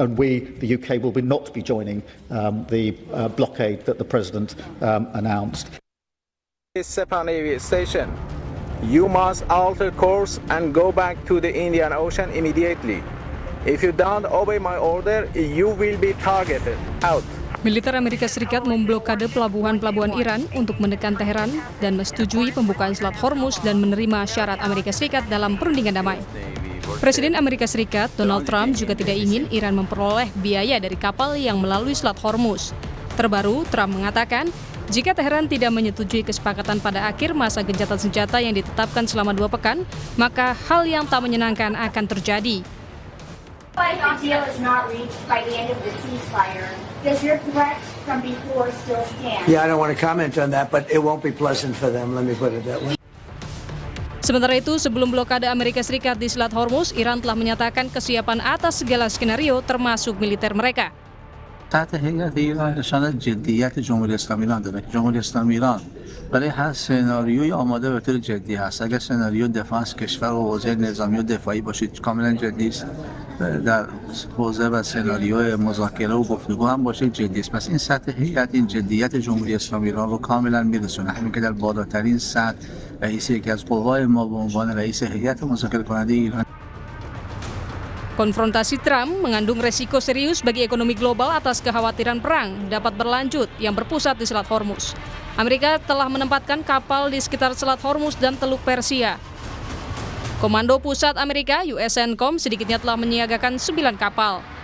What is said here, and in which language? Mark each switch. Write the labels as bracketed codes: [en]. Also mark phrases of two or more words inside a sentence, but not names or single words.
[en] And we, the UK, will not be joining the blockade that the President announced. Sepang Navy Station. You must alter course and go back to the Indian Ocean immediately. If you don't obey my order, you will be targeted. Out. [id] Militer Amerika Serikat memblokade pelabuhan-pelabuhan Iran untuk menekan Teheran dan menyetujui pembukaan Selat Hormuz dan menerima syarat Amerika Serikat dalam perundingan damai. Presiden Amerika Serikat Donald Trump juga tidak ingin Iran memperoleh biaya dari kapal yang melalui Selat Hormuz. Terbaru, Trump mengatakan, jika Teheran tidak menyetujui kesepakatan pada akhir masa gencatan senjata yang ditetapkan selama 2 pekan, maka hal yang tak menyenangkan akan terjadi. [en] If the deal is not reached by the end of the ceasefire, does your threat from before still stand? Yeah, I don't want to comment on that, but it won't be pleasant for them, let me put it that way. [id] Sementara itu, sebelum blokade Amerika Serikat di Selat Hormuz, Iran telah menyatakan kesiapan atas segala skenario termasuk militer mereka. [fa] تحت هیئت ایران نشانه جدیت جمهوری اسلامی ایران داره. جمهوری اسلامی ایران برای هر سناریوی آماده به طور جدی هست. اگر سناریو دفاع کشور و حوزه نظامی و دفاعی باشید کاملا جدی است. در حوزه و سناریو مذاکره و گفتگو هم باشه جدی است. پس این سطح هیئت این جدیت جمهوری اسلامی ایران رو کاملا میرسونه. همین که در بالاترین سطح رئیس یکی از قوای ما به عنوان رئیس هیئت مذاکره کننده ایران. [id] Konfrontasi Trump mengandung resiko serius bagi ekonomi global atas kekhawatiran perang dapat berlanjut yang berpusat di Selat Hormuz. Amerika telah menempatkan kapal di sekitar Selat Hormuz dan Teluk Persia. Komando Pusat Amerika USCENTCOM sedikitnya telah menyiagakan 9 kapal.